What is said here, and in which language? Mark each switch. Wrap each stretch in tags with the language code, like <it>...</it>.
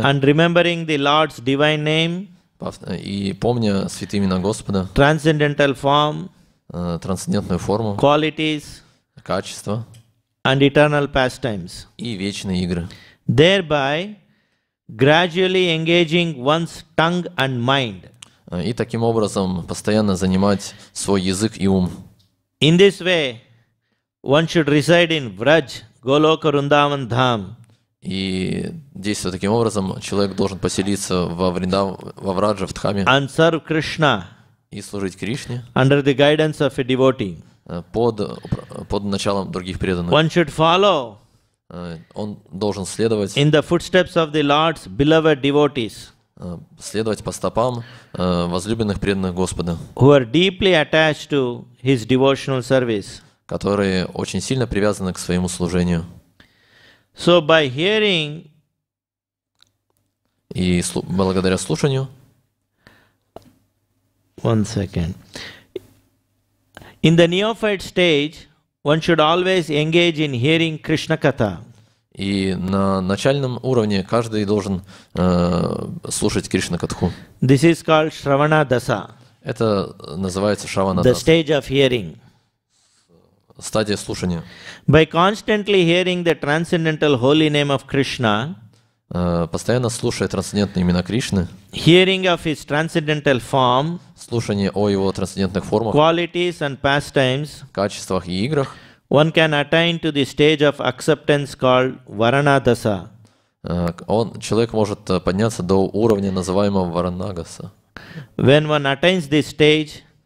<en>and remembering the Lord's divine name,</en> <ru>и помня святые имена Господа,</ru> <en>transcendental form,</en> <ru>трансцендентную форму,</ru> <en>qualities,</en> <ru>качество</ru> <en>and eternal pastimes.</en> <ru>и вечные игры.</ru> <en>Thereby, gradually engaging one's tongue and mind.</en> <ru>И таким образом постоянно занимать свой язык и ум.</ru> <en>In this way, one should reside in Vraj, Goloka, Vrindavan, Dham.</en> <ru>И действуя таким образом, человек должен поселиться во Врадже, в Дхаме,</ru> <en>And serve Krishna</en> <ru>и служить Кришне</ru> <en>under the guidance of a devotee.</en> <ru>под началом других преданных.</ru> <en>One should follow</en> <ru>Он должен следовать</ru> <en>in the footsteps of the Lord's beloved devotees,</en> <ru>следовать по стопам возлюбленных преданных Господа,</ru> <en>who are deeply attached to His devotional service.</en> <ru>которые очень сильно привязаны к своему служению.</ru> <en>So by hearing,</en> <ru>И благодаря слушанию,</ru> <en>one second, in the neophyte stage, one should always engage in hearing Krishna Katha.</en> <ru>и на начальном уровне каждый должен слушать Кришна Катху.</ru> <en>This is called Shravana Dasa,</en> <ru>Это называется Шравана</ru> <en>the</en> <ru>Даса,</ru> <en>stage of hearing.</en> <ru>стадия слушания.</ru> <en>By constantly hearing the transcendental holy name of Krishna,</en> <ru>Постоянно слушая трансцендентные имена Кришны,</ru> <en>hearing of His transcendental form,</en> <ru>слушание о его трансцендентных формах,</ru> <en>qualities and pastimes,</en> <ru>качествах и играх,</ru> <en>one can attain to the stage of acceptance called Varana Dasa.</en> <ru>человек может подняться до уровня, называемого Варанагаса.</ru> <en>When one attains this stage,</en>